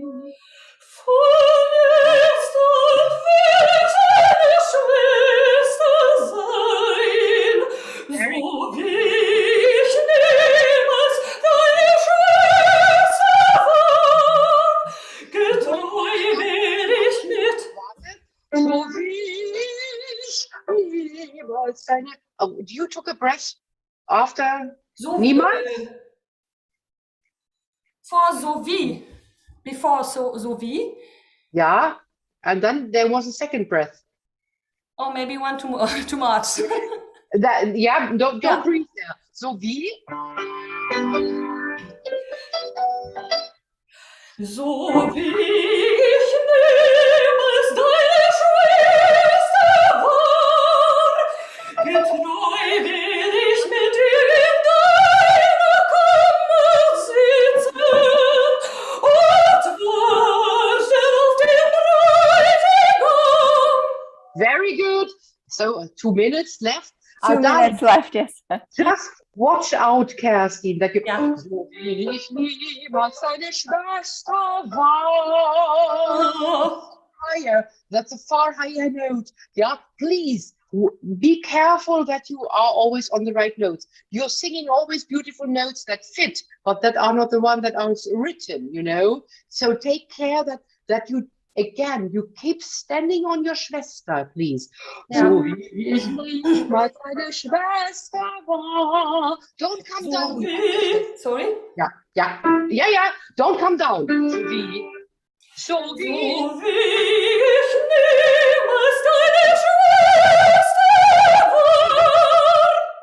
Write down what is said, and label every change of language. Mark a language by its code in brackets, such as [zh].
[de] Von jetzt an wird deine Schwester sein, so wie ich niemals deine Schwester war. Getreu will ich mit. So wie ich niemals deine. [en] Oh, you took a breath after So niemals? For [de] so wie. [en] Before so wie. Yeah, and then there was a second breath. Or maybe one too much. That, yeah, don't Yeah. breathe there. [de] So wie? So wie ich niemals deine Schwester war, getreu will ich mit dir in deiner Kammer sitzen und warten auf den Bräutigam. [en] Very good. So 2 minutes left. 2 darling, minutes left, yes. just watch out, Kerstin, that you. Yeah. [de] So wie ich niemals deine Schwester war. [en] Higher. That's a far higher note. Yeah, please be careful that you are always on the right notes. You're singing always beautiful notes that fit, but that are not the one that are written, So take care that you, again, you keep standing on your Schwester, please. Yeah. [de] So wie ich niemals deine Schwester war. [en] Don't come down. Sorry? Yeah. Don't come down. [de] So wie So wie ich niemals deine Schwester war.